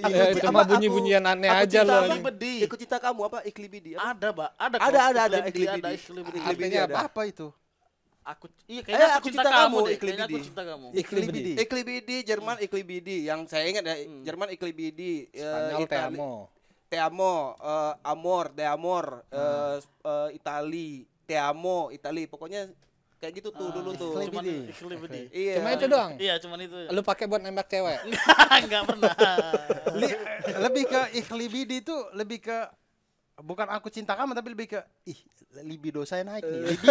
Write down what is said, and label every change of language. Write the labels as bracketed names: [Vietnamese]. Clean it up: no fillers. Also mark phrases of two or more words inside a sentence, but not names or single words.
[Indonesian] Ya, itu mah bunyi-bunyian aneh aja loh. [German] Ihlibedi. [Indonesian] Ikut cita kamu apa? Iklibidi. Ada, Pak. Ada. Ada [German] Ihlibedi. Ihlibedi. [Indonesian] Artinya ada. apa itu? Kayaknya Aku Cinta Kamu, Kayaknya aku [German] Ihlibedi. [Indonesian] cinta kamu. [German] Iklibidi. [Indonesian] Iklibidi, Jerman Iklibidi. Yang saya ingat ya, Jerman Iklibidi. Spanyol [Spanish] te amo. Te amo, amor, de amor, Itali, te amo, [Indonesian] Itali. Pokoknya kayak gitu tuh dulu tuh. [German] Iklibidi. Ihlibedi. [Indonesian] Iya. Cuma itu doang. Iya, cuman itu. Lu pakai buat nembak cewek. Enggak pernah. Lebih ke ikhlibidi itu lebih ke bukan aku cinta kamu tapi lebih ke libido saya naik nih. [German] Libidi.